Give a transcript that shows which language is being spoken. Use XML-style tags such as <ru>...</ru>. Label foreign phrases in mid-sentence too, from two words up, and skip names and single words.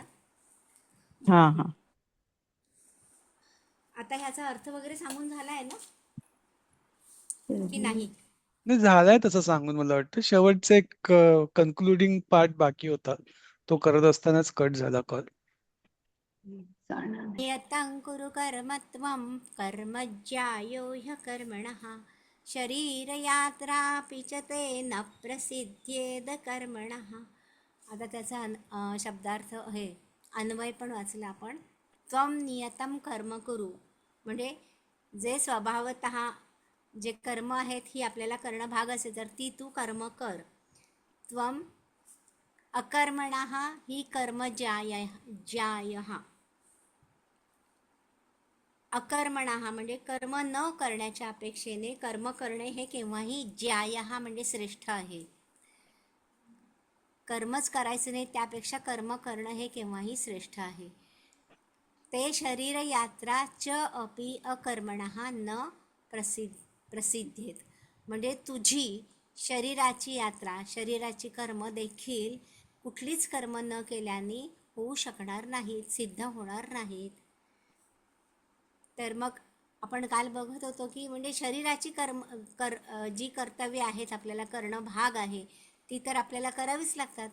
<mr>हा हा. आता ह्याचा अर्थ वगैरे सांगून झाला आहे ना की नाही? नाही, झालाय तसं सांगून. मला वाटतं शेवटचं एक</mr> <en>concluding part</en> <mr>बाकी होता, तो करत असतानाच कट झाला कॉल.</mr> <sa>नियतं कुरु कर्म त्वं कर्मज्यायो ह्यकर्मणः शरीरयात्रापि च ते न प्रसिद्ध्येद कर्मणः.</sa> <mr>आता त्याचा शब्दार्थ हे अन्वय पण वाचला आपण.</mr> <sa>त्वं नियतं कर्म कुरु</sa> <mr>म्हणजे जे स्वभावतः जे कर्म आहेत ही आपल्याला करणं भाग असेल तर ती तू कर्म कर.</mr> <sa>त्वं अकर्मणः ही कर्म ज्यायः.</sa> <mr>अकर्मणः म्हणजे कर्म न करण्याच्या अपेक्षेने कर्म करणे हे केव्हाही ज्यायः म्हणजे श्रेष्ठ आहे. कर्मच करायचं नाही, त्यापेक्षा कर्म करणं हे केव्हाही श्रेष्ठ आहे.</mr> <sa>ते शरीर यात्रा च अपि अकर्मणः न प्रसिद्धेत</sa> <mr>म्हणजे तुझी शरीराची यात्रा, शरीराची कर्म देखील कुठलीच कर्म न केल्याने होऊ शकणार नाहीत, सिद्ध होणार नाहीत. तर मग आपण काल बघत होतो की म्हणजे शरीराची जी कर्तव्य आहेत आपल्याला करणं भाग आहे ती तर आपल्याला करावीच लागतात.</mr>